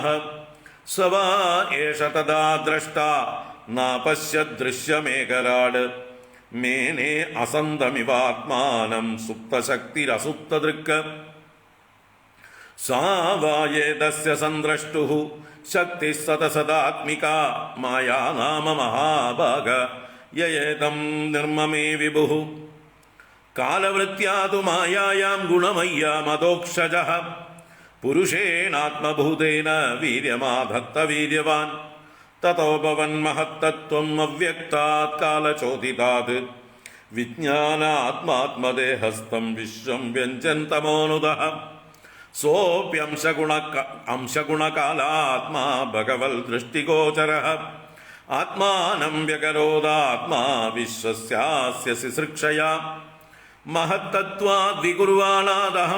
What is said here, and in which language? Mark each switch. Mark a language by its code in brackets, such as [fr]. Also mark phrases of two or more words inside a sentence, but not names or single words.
[sa] स वा एष तदा द्रष्टा नापश्यदृश्यमेकराड् मेने असन्तमिवात्मानं सुप्तशक्तिरसुप्तदृक्. सा वायेदस्य संद्रष्टुः शक्तिः सतसदात्मिका माया नाम महाभाग ययेदं निर्ममे विभुः. കാലവൃത്യാതു മായായാം ഗുണമയ്യാമദോക്ഷജഃ പുരുഷേണാത്മഭൂതേന വീര്യമാധത്ത വീര്യവാൻ തതോ ഭവൻ മഹത്തത്വം അവ്യക്താത് കാലചോദിതാത് വിജ്ഞാനാത്മാത്മദേഹസ്ഥം വിശ്വം വ്യഞ്ജന്തമോനുദഃ സോപ്യംശഗുണകാലാത്മാ ഭഗവൽ ദൃഷ്ടിഗോചരഃ ആത്മാനം വ്യകരോദാത്മാ വിശ്വസ്യാസ്യ സിസൃക്ഷയാ മഹത്തത്വാദ് വികുർവാണാദഹം